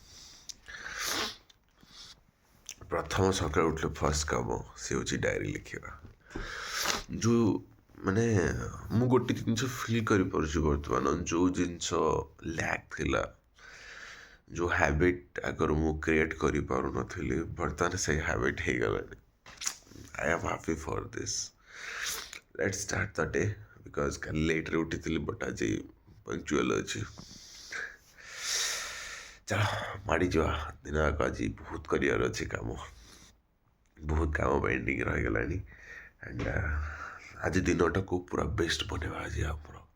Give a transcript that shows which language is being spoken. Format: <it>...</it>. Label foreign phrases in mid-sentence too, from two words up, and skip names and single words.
<or>ପ୍ରଥମ ସକାଳୁ ଉଠିଲେ ଫାର୍ଷ୍ଟ କାମ ସେ ହେଉଛି ଡାଏରୀ ଲେଖିବା। ଯେଉଁ ମାନେ ମୁଁ ଗୋଟେ ଜିନିଷ ଫିଲ୍ କରିପାରୁଛି ବର୍ତ୍ତମାନ, ଯେଉଁ ଜିନିଷ ଲ୍ୟାକ୍ ଥିଲା, ଯେଉଁ ହ୍ୟାବିଟ୍ ଆଗରୁ ମୁଁ କ୍ରିଏଟ୍ କରିପାରୁନଥିଲି, ବର୍ତ୍ତମାନ ସେଇ ହ୍ୟାବିଟ୍ ହେଇଗଲାଣି।</or> <en>I am happy for this. Let's start the day because</en> <or>କାଲି ଲେଟ୍ରେ ଉଠିଥିଲି ବଟ୍ ଆଜି ପଙ୍କ୍ଚୁଆଲ୍ ଅଛି। ଚାଲ ମାଡ଼ିଯିବା ଦିନ ଯାକ। ଆଜି ବହୁତ କରିବାର ଅଛି କାମ, ବହୁତ କାମ ପେଣ୍ଡିଂ ରହିଗଲାଣି ଆଣ୍ଡ ଆଜି ଦିନଟାକୁ ପୁରା ବେଷ୍ଟ ବନେଇବା ଆଜି ଆମର।</or>